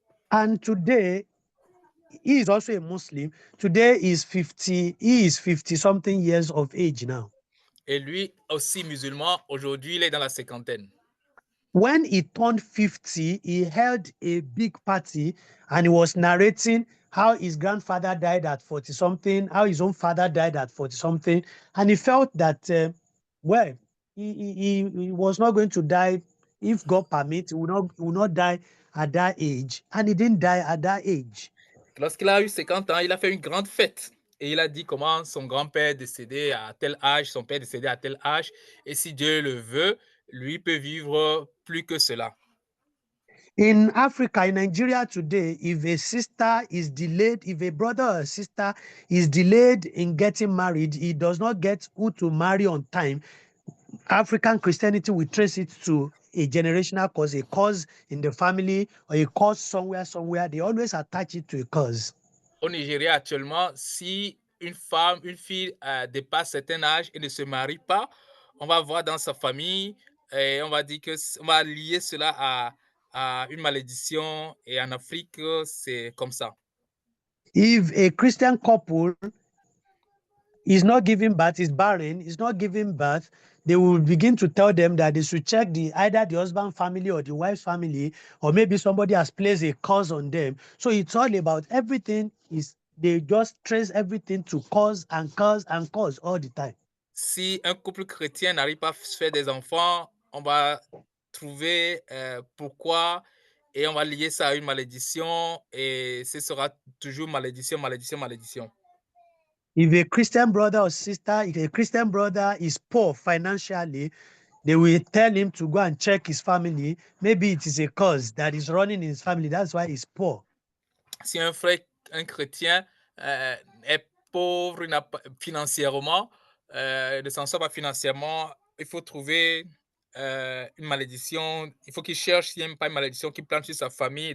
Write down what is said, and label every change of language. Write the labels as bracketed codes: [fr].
[en] And today, he is also a Muslim. Today he is 50 something years of age now. [fr] Et lui aussi musulman, aujourd'hui il est dans la cinquantaine. [en] When he turned 50, he held a big party and he was narrating how his grandfather died at 40 something, how his own father died at 40 something. And he felt that, he was not going to die. If God permits, he will not die at that age. And he didn't die at that age. [fr] Lorsqu'il a eu 50 ans, il a fait une grande fête. Et il a dit comment son grand-père est décédé à tel âge, son père est décédé à tel âge. Et si Dieu le veut, lui peut vivre plus que cela. [en] In Africa, in Nigeria today, if a sister is delayed, if a brother or sister is delayed in getting married, he does not get who to marry on time, African Christianity will trace it to a generational cause, a cause in the family, or a cause somewhere. They always attach it to a cause. [fr] Au Nigeria actuellement, si une fille dépasse certain âge et ne se marie pas, on va voir dans sa famille et on va dire on va lier cela à une malédiction. Et en Afrique, c'est comme ça. [en] If a Christian couple is not giving birth, is barren, is not giving birth, they will begin to tell them that they should check either the husband family or the wife's family, or maybe somebody has placed a curse on them. So it's all about everything they just trace everything to cause and cause and cause all the time. [fr] Si un couple chrétien n'arrive pas à se faire des enfants, on va trouver pourquoi et on va lier ça à une malédiction et ce sera toujours malédiction. [en] If a Christian brother or sister, if a Christian brother is poor financially, they will tell him to go and check his family. Maybe it is a cause that is running in his family. That's why he's poor. [fr] Si un frère, un chrétien est pauvre financièrement, ne s'en sort pas financièrement, il faut trouver une malédiction. Il faut qu'il cherche s'il n'y a pas une malédiction qui plante sur sa famille.